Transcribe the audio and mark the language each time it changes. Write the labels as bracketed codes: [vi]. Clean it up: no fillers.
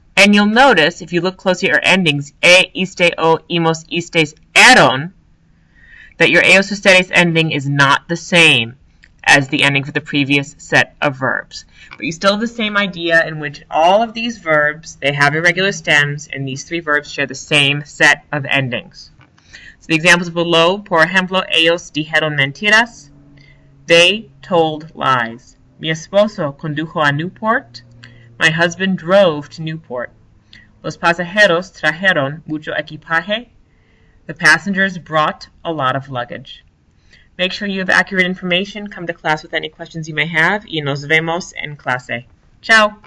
[en] And you'll notice, if you look closely at our endings, iste, o, imos, istes, eron, that your eos ustedes ending is not the same as the ending for the previous set of verbs. But you still have the same idea in which all of these verbs, they have irregular stems, and these three verbs share the same set of endings. So the examples below, [es] por ejemplo, ellos dijeron mentiras. [en] They told lies. [es] Mi esposo condujo a Newport. [en] My husband drove to Newport. [es] Los pasajeros trajeron mucho equipaje. [en] The passengers brought a lot of luggage. Make sure you have accurate information. Come to class with any questions you may have. [es] Y nos vemos en clase. [en] Ciao!